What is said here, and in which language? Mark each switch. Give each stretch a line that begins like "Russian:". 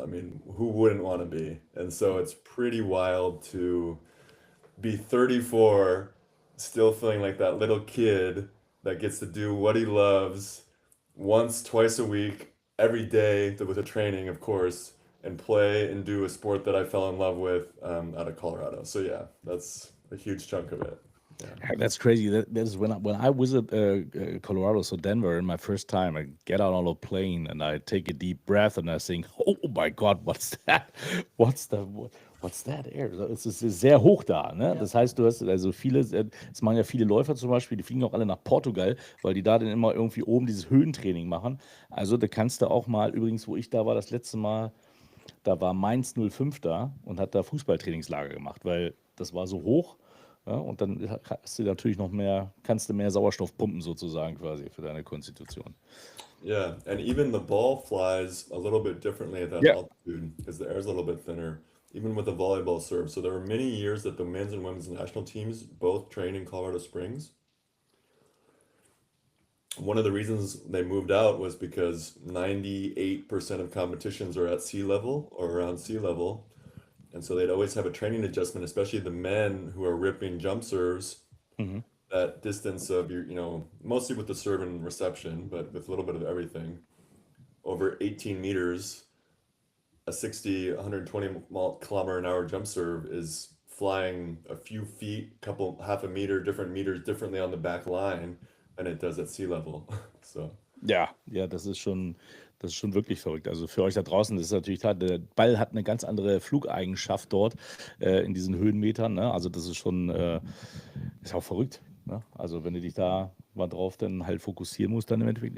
English: I mean, who wouldn't want to be? And so it's pretty wild to be 34, still feeling like that little kid that gets to do what he loves once, twice a week, every day with a training, of course, and play and do a sport that I fell in love with out of Colorado. So yeah, that's a huge chunk of it. That's crazy. That is when I visit Colorado, so Denver, in my first time, I get out on a plane and I take a deep breath and I think, oh my God, what's that? What's that air?
German: Es ist sehr hoch da, ne? Das heißt, du hast also viele, es machen ja viele Läufer zum Beispiel, die fliegen auch alle nach Portugal, weil die da dann immer irgendwie oben dieses Höhentraining machen. Also da kannst du auch mal, übrigens, wo ich da war das letzte Mal, da war Mainz 05 da und hat da Fußballtrainingslager gemacht, weil das war so hoch. Ja, und dann hast du natürlich noch mehr, kannst du mehr Sauerstoff pumpen sozusagen quasi für deine Konstitution.
English: Yeah, and even the ball flies a little bit differently at that Yeah. altitude because the air is a little bit thinner, even with the volleyball serve. So there were many years that the men's and women's national teams both trained in Colorado Springs. One of the reasons they moved out was because 98% of competitions are at sea level or around sea level. And so they'd always have a training adjustment, especially the men who are ripping jump serves, Mhm. that distance of your, mostly with the serve and reception, but with a little bit of everything, over 18 meters, a 60, 120 kilometer an hour jump serve is flying a few feet, half a meter, different meters differently on the back line than it does at sea level. So.
German: Ja, das ist schon wirklich verrückt. Also für euch da draußen, das ist natürlich klar, der Ball hat eine ganz andere Flugeigenschaft dort in diesen Höhenmetern. Ne? Also das ist schon, ist auch verrückt. Ne? Also wenn du dich da mal drauf dann halt fokussieren musst, dann im Endeffekt.